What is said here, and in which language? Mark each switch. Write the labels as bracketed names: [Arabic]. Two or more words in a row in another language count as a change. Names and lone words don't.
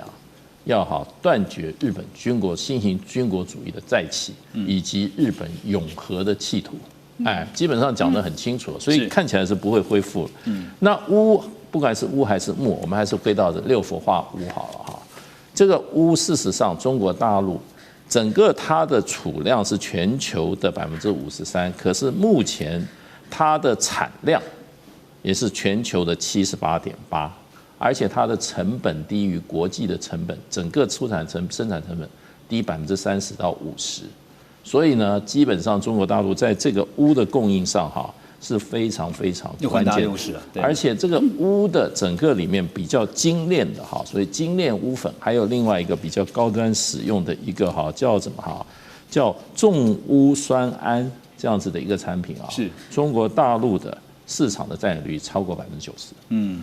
[Chinese] 要斷絕日本新型軍國主義的再起，以及日本永和的企圖。基本上講得很清楚，所以看起來是不會恢復了。那鎢不管是鎢還是鉬，我們還是回到這六氟化鎢好了哈。這個鎢事實上，中國大陸整個它的儲量是全球的53%，可是目前它的產量也是全球的78.8%，而且它的成本低於國際的成本，整個生產成本低30%到50%。所以呢，基本上中國大陸在這個鎢的供應上是非常非常關鍵的，而且這個鎢的整個裡面比較精煉的所以精煉鎢粉，還有另外一個比較高端使用的一個叫什麼叫重鎢酸銨這樣子的一個產品是中國大陸的市場的占有率超過90%。